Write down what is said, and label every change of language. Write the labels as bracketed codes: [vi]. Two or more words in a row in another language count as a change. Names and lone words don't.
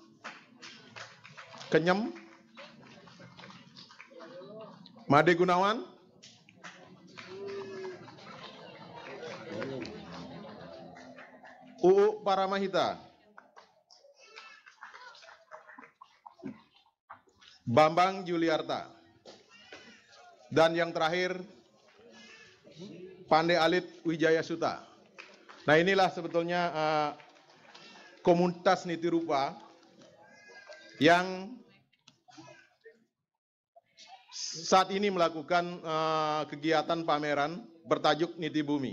[id] Kenyem. Made Gunawan. Uu Paramahita. Bambang Juliarta. Dan yang terakhir, Pandai Alit Wijaya Suta. Nah, inilah sebetulnya komunitas niti rupa yang saat ini melakukan kegiatan pameran bertajuk Niti Bumi.